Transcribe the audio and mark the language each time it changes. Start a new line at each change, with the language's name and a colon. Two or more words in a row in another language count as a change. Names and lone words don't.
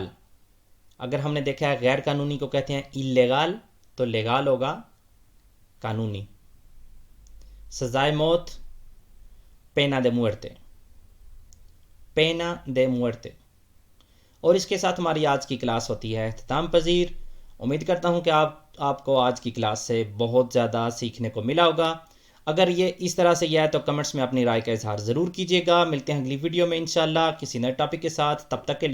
Urdu: اگر ہم نے دیکھا ہے غیر قانونی کو کہتے ہیں illegal تو legal ہوگا قانونی. سزائے موت
Spanish: pena de muerte. pena de muerte.
Urdu: اور اس کے ساتھ ہماری آج کی کلاس ہوتی ہے اختتام پذیر. امید کرتا ہوں کہ آپ کو آج کی کلاس سے بہت زیادہ سیکھنے کو ملا ہوگا. اگر یہ اس طرح سے یہ ہے تو کمنٹس میں اپنی رائے کا اظہار ضرور کیجیے گا. ملتے ہیں اگلی ویڈیو میں انشاءاللہ کسی نئے ٹاپک کے ساتھ.